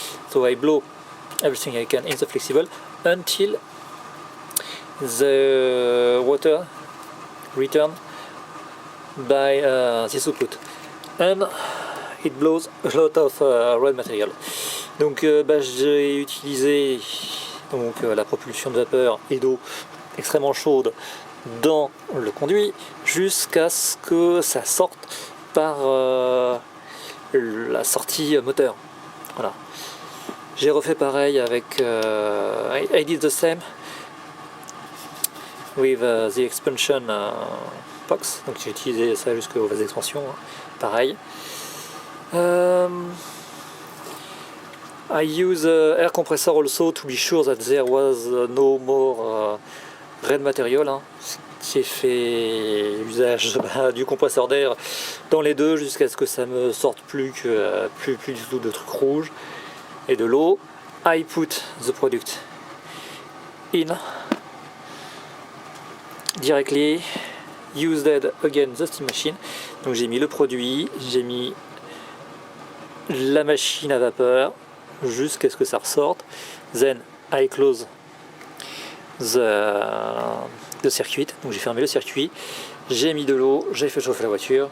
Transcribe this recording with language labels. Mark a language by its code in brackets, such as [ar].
[en] So I blow everything I can in the flexible until the water return by this output, and it blows a lot of red material. [fr] Donc j'ai utilisé donc la propulsion de vapeur et d'eau extrêmement chaude dans le conduit jusqu'à ce que ça sorte par la sortie moteur. Voilà. J'ai refait pareil avec [en] I did the same with the expansion box, [fr] donc j'ai utilisé ça jusqu'aux vases d'expansion, hein. Pareil. [en] I use air compressor also to be sure that there was no more red material, hein. [fr] J'ai fait usage du compresseur d'air dans les deux jusqu'à ce que ça me sorte plus du tout de trucs rouges et de l'eau. [en] I put the product in directly, used again the steam machine. [fr] Donc j'ai mis le produit, j'ai mis la machine à vapeur jusqu'à ce que ça ressorte. [en] Then I close the circuit. [fr] Donc j'ai fermé le circuit, j'ai mis de l'eau, j'ai fait chauffer la voiture.